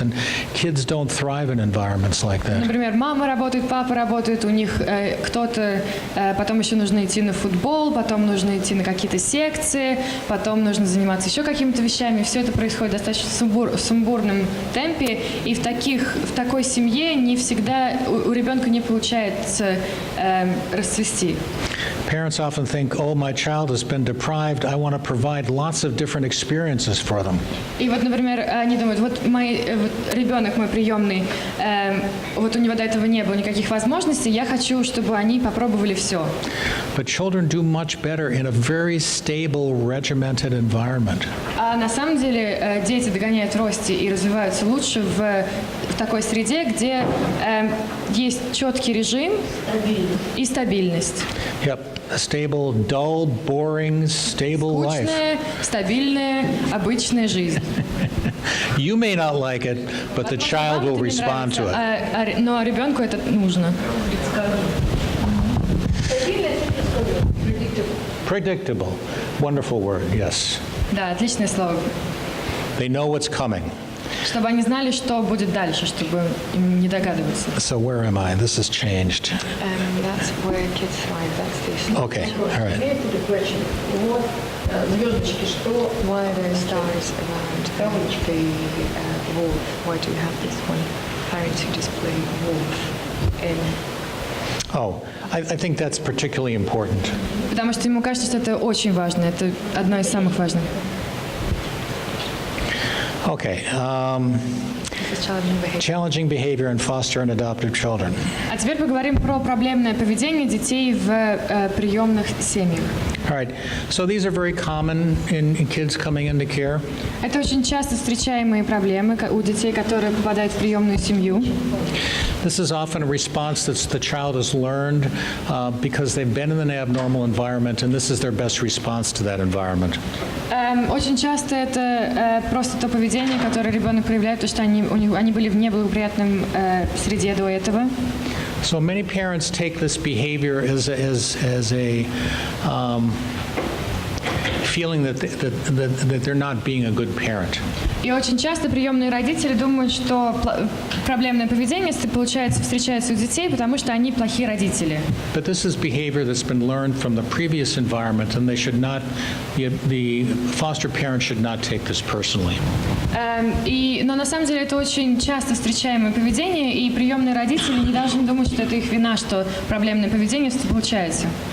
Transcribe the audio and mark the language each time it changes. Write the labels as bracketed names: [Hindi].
[English] And kids don't thrive in environments like that. [Russian] Например, мама работает, папа работает, у них кто-то, потом еще нужно идти на футбол, потом нужно идти на какие-то секции, потом нужно заниматься еще какими-то вещами. Все это происходит в достаточно сумбурном темпе, и в такой семье не всегда у ребенка не получается расцвести. [English] Parents often think, oh, my child has been deprived, I want to provide lots of different experiences for them. [Russian] И вот, например, они думают, вот ребенок мой приемный, вот у него до этого не было никаких возможностей, я хочу, чтобы они попробовали все. [English] But children do much better in a very stable, regimented environment. [Russian] А на самом деле дети догоняют в росте и развиваются лучше в такой среде, где есть четкий режим и стабильность. [English] Yep, a stable, dull, boring, stable life. [Russian] Скучная, стабильная, обычная жизнь. [English] You may not like it, but the child will respond to it. [Russian] Но ребенку это нужно. [English] Predictable. Wonderful word, yes. [Russian] Да, отличное слово. [English] They know what's coming. [Russian] Чтобы они знали, что будет дальше, чтобы им не догадываться. [English] So where am I? This has changed. That's where kids find that's the Okay, all right. [Russian] Вот звездочки, что [English] why are there stars around the wolf? Why do you have this one? Parents who display wolf in. Oh, I think that's particularly important. [Russian] Потому что ему кажется, что это очень важно. Это одно из самых важных. [English] Okay. This is challenging behavior. Challenging behavior in foster and adoptive children. [Russian] А теперь поговорим про проблемное поведение детей в приемных семьях. [English] All right. So these are very common in kids coming into care. [Russian] Это очень часто встречаемые проблемы у детей, которые попадают в приемную семью. [English] This is often a response that the child has learned because they've been in an abnormal environment, and this is their best response to that environment. [Russian] Очень часто это просто то поведение, которое ребенок проявляет, потому что они были в неблагоприятном среде до этого. [English] So many parents take this behavior as a feeling that they're not being a good parent. [Russian] И очень часто приемные родители думают, что проблемное поведение встречается у детей, потому что они плохие родители. [English] But this is behavior that's been learned from the previous environment, and the foster parent should not take this personally. [Russian] Но на самом деле это очень часто встречаемое поведение, и приемные родители не должны думать, что это их вина, что проблемное поведение получается.